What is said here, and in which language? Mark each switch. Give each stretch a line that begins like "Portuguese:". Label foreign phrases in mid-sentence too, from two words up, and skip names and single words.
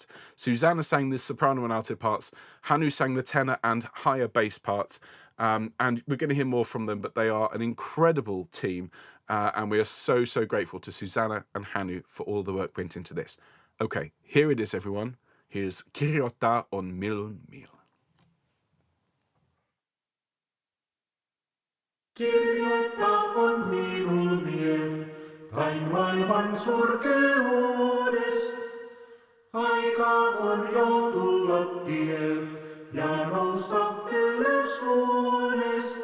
English: Susanna sang the soprano and alto parts. Hannu sang the tenor and higher bass parts. And we're going to hear more from them, but they are an incredible team. And we are so grateful to Susanna and Hannu for all the work went into this. Okay, here it is, everyone.
Finnish: Here's Kirjoittaa minull, miel. Kirjoittaa on minull miel, vain maailman surkeudest. Aika on jo tulla tiel ja nousta ylös luonest.